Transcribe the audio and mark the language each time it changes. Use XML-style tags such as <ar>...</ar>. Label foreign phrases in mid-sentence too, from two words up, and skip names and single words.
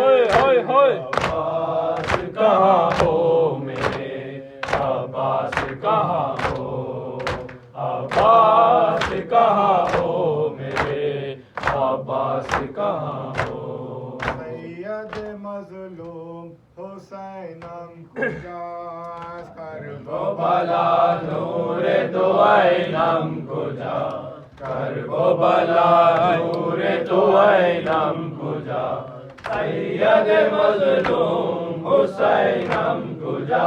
<ur>عباس کہاں ہو میرے عباس کہاں ہو عباس کہاں ہو میرے عباس کہاں ہو</ur> <fa>سید مظلوم حسینم کجاست کربلا نور دو عینم کجا کربلا نور دو عینم کجا سید مظلوم حسینم کجا</fa>